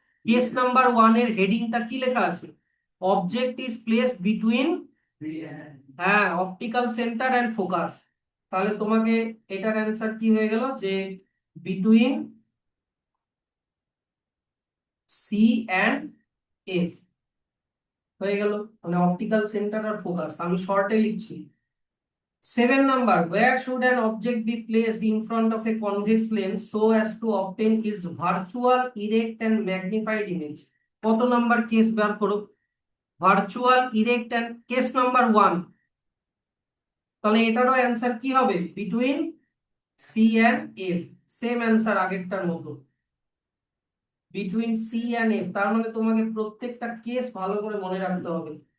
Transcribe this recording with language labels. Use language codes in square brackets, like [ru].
[bn] Case number 1 এর হেডিংটা কি লেখা আছে, [en] object is placed between, [bn] হ্যাঁ, [en] Optical centre and focus. [bn] তাহলে তোমাকে এটার অ্যান্সার কি হয়ে গেল, যে [en] between C and F [bn] হয়ে গেল, মানে অপটিক্যাল সেন্টার আর ফোকাস, আমি শর্টে লিখছি। [en] 7 number, where should an object be placed in front of a convex lens so as to obtain its virtual erect and magnified image? [bn] কত নাম্বার কেস বার করো, virtual erect and case number 1, তাহলে এটারও answer কি হবে, between C and F, same answer আগেরটার মতো, between C and F, তার মানে তোমাকে প্রত্যেকটা কেস ভালো করে মনে রাখতে হবে।